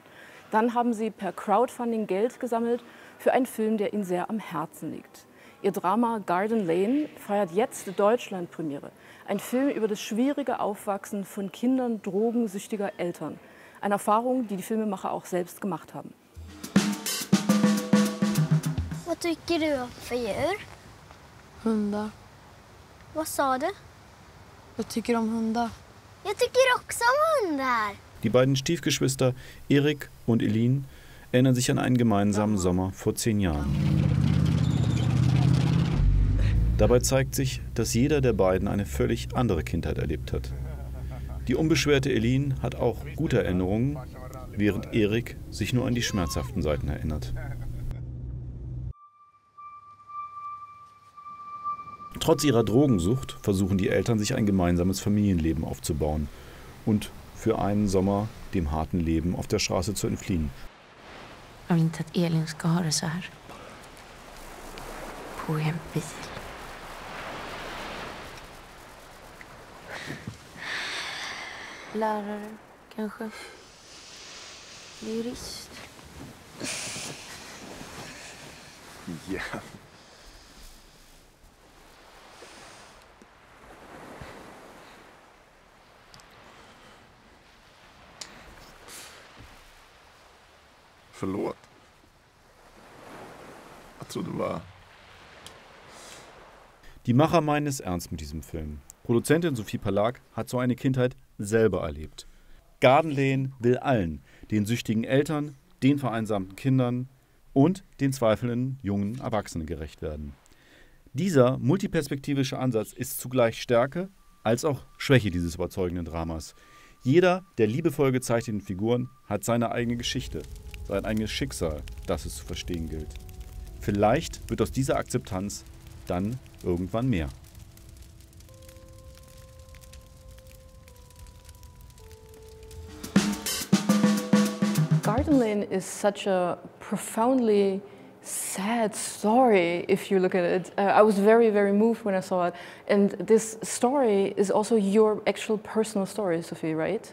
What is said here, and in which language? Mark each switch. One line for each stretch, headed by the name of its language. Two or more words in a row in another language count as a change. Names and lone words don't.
German: Dann haben sie per Crowdfunding Geld gesammelt für einen Film, der ihnen sehr am Herzen liegt. Ihr Drama Garden Lane feiert jetzt Deutschland Premiere. Ein Film über das schwierige Aufwachsen von Kindern drogensüchtiger Eltern. Eine Erfahrung, die die Filmemacher auch selbst gemacht haben.
Swedish: Vad tycker du om för djur? Hundar. Vad sa du? Jag tycker om hundar. Jag tycker också om hundar.
German: Die beiden Stiefgeschwister Eric und ihnen erinnern sich an einen gemeinsamen Sommer vor 10 Jahren. Dabei zeigt sich, dass jeder der beiden eine völlig andere Kindheit erlebt hat. Die unbeschwerte Elin hat auch gute Erinnerungen, während Eric sich nur an die schmerzhaften Seiten erinnert. Trotz ihrer Drogensucht versuchen die Eltern, sich ein gemeinsames Familienleben aufzubauen und für einen Sommer dem harten Leben auf der Straße zu entfliehen.
Swedish: Jag vill inte att Elin ska ha det så här. På en bil. Lärare, kanske. Jurist. Ja. Förlåt. Jag trodde det var...
German: Die Macher meinen es ernst mit diesem Film. Produzentin Sophie Palak hat so eine Kindheit selber erlebt. Garden Lane will allen, den süchtigen Eltern, den vereinsamten Kindern und den zweifelnden jungen Erwachsenen gerecht werden. Dieser multiperspektivische Ansatz ist zugleich Stärke als auch Schwäche dieses überzeugenden Dramas. Jeder der liebevoll gezeichneten Figuren hat seine eigene Geschichte, sein eigenes Schicksal, das es zu verstehen gilt. Vielleicht wird aus dieser Akzeptanz dann irgendwann mehr.
English: Garden Lane is such a profoundly sad story if you look at it. I was very, very moved when I saw it. And this story is also your actual personal story, Sophie, right?